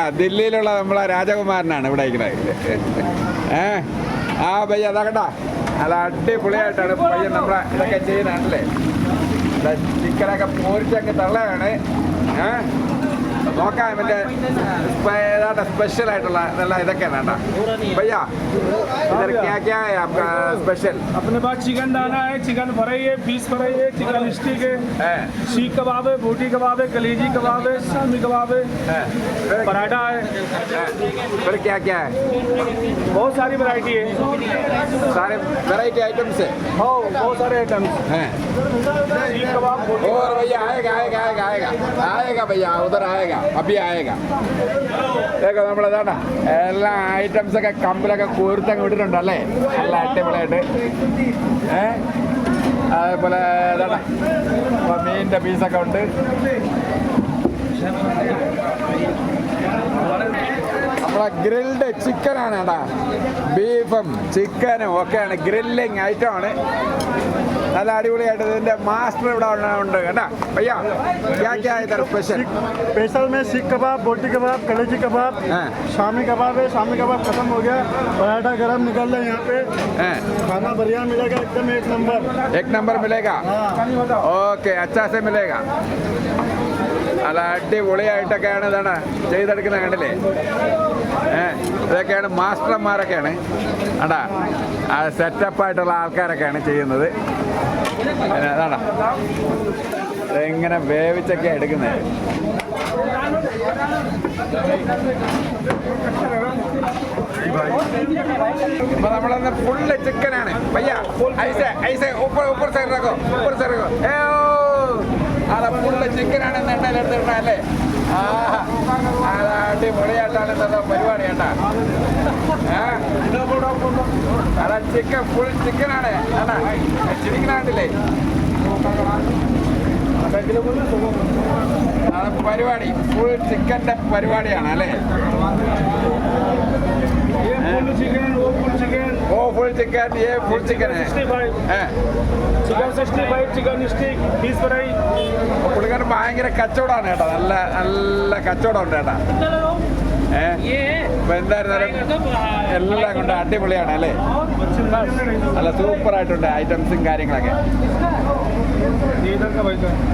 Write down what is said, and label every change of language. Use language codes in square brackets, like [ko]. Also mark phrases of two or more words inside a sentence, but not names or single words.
[ml] ദില്ലിയിലുള്ള നമ്മളെ രാജകുമാരനാണ് ഇവിടെ ഇരിക്കുന്നത്. ആ ഭയ്യ അതാ കേട്ടാ. നല്ല അടിപൊളിയായിട്ടാണ് പയ്യൻ നമ്മളെ ഇതൊക്കെ ചെയ്യുന്നതാണല്ലേ. ചിക്കനൊക്കെ പോരിച്ചൊക്കെ തള്ളയാണ്. നോക്കാം മറ്റേ സ്പെഷ്യൽ ആയിട്ടുള്ള നല്ല ഇതൊക്കെയാണ് കേട്ടോ. [hi] भैया इधर क्या क्या है आपका स्पेशल? अपने पास चिकन दाना है, [en] chicken fry [hi] है, [en] piece fry [hi] है, [en] chicken stick [hi] है, सीख कबाब है, बोटी कबाब है, कलेजी कबाब है, शामी कबाब है, पराठा है। फिर क्या क्या है? बहुत सारी वैरायटी है, सारे [en] variety items [hi] है। हाँ बहुत सारे आइटम्स हैं। सीख कबाब और भैया आएगा आएगा आएगा आएगा आएगा भैया, उधर आएगा, अभी आएगा. [ml] देखो നമ്മളതാണ് എല്ലാ ഐറ്റംസ് ഒക്കെ കമ്പിലൊക്കെ കോർത്തങ്ങ് ഇട്ടിട്ടുണ്ടല്ലേ. നല്ല അടിപൊളിയായിട്ട്. അതേപോലെ ഇതാണ് മീനിൻ്റെ പീസൊക്കെ ഉണ്ട്. നമ്മളെ [en] grilled chicken [ml] കേട്ടാ. ബീഫും ചിക്കനും ഒക്കെയാണ് [en] grilling item. [ml] നല്ല അടിപൊളിയായിട്ട് ഇതിന്റെ മാസ്റ്റർ ഇവിടെ ഉണ്ട് കേട്ടാ. [hi] भैया क्या क्या है इधर स्पेशल? स्पेशल में सीख कबाब, बोटी कबाब, कलेजी कबाब, शामी कबाब है. शामी कबाब खत्म हो गया, पराठा गरम निकल रहा है यहाँ पे. खाना बढ़िया मिलेगा, एकदम एक नंबर मिलेगा. ओके, अच्छा से मिलेगा. [ml] നല്ല അടിപൊളിയായിട്ടൊക്കെയാണ് ഇതാണ് ചെയ്തെടുക്കുന്നത് കണ്ടില്ലേ. ഇതൊക്കെയാണ് മാസ്റ്റർമാരൊക്കെയാണ് കേട്ടാ. സെറ്റപ്പായിട്ടുള്ള ആൾക്കാരൊക്കെയാണ് ചെയ്യുന്നത്. അതാണ് ഇങ്ങനെ വേവിച്ചൊക്കെ എടുക്കുന്നത്. ഇപ്പൊ നമ്മളന്ന് [en] full chicken. [hi] भैया ऐसे ऐसे ऊपर साइड रखो. [ml] അതെ, [en] full chicken [ml] എണ്ണയിൽ എടുത്തിട്ടല്ലേ. അടിപൊളിയായിട്ടാണ് ഇന്നത്തെ പരിപാടി കേട്ടാ. അതാ ചിക്കൻ [en] full chicken [ml] കേട്ടാ. ചിരിക്കണാണ്ടില്ലേ പരിപാടി. [en] full chicken [ml] പരിപാടിയാണ് അല്ലേ. [hi] वो [en] full chicken, [hi] ये [en] full chicken [hi] है. [en] chicken 65, chicken stick, piece fry. [ml] പുള്ളിക്കാരൻ ഭയങ്കര കച്ചവടമാണ് കേട്ടോ. നല്ല നല്ല കച്ചവടം ഉണ്ട് കേട്ടാ. ഇപ്പൊ എന്തായിരുന്നാലും എല്ലാം കൊണ്ട് അടിപൊളിയാണ് അല്ലേ. നല്ല സൂപ്പറായിട്ടുണ്ട് ഐറ്റംസും കാര്യങ്ങളൊക്കെ.